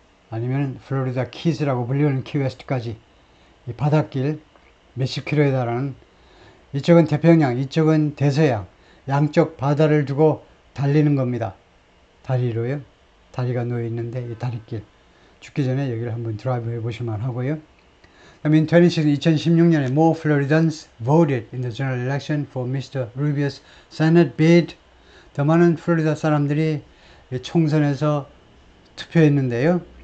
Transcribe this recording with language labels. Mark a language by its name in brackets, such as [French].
[Korean] 아니면 플로리다 키스라고 불리는 키웨스트까지 이 바닷길 몇십 킬로에 달하는, 이쪽은 태평양, 이쪽은 대서양, 양쪽 바다를 두고 달리는 겁니다. 다리로요. 다리가 놓여 있는데 이 다리길 죽기 전에 여기를 한번 드라이브 해보실만 하고요. [English] In [Korean] 2016년에 [English] more Floridans voted in the general election for Mr. Rubio's Senate bid. [Korean] 더 많은 플로리다 사람들이 총선에서 투표했는데요.